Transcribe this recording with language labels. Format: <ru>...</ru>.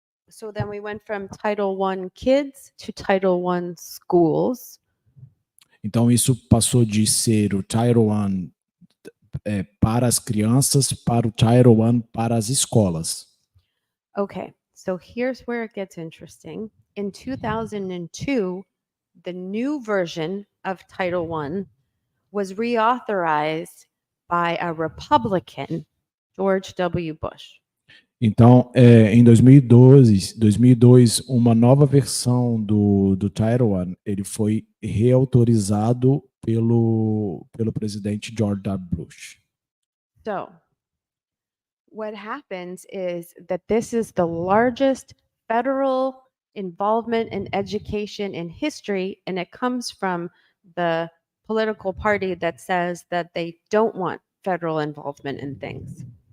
<en>So then we went from Title I kids to Title I schools.</en> <pt>Então, isso passou de ser o Title I para as crianças, para o Title I para as escolas.</pt> <en>Okay, so here's where it gets interesting. In 2002, the new version of Title I was reauthorized by a Republican, George W. Bush.</en> <pt>Então, em 2002, uma nova versão do Title I, ele foi reautorizado pelo presidente George W. Bush.</pt> <en>So, what happens is that this is the largest federal involvement in education and history, and it comes from the political party that says that they don't want federal involvement in things.</en>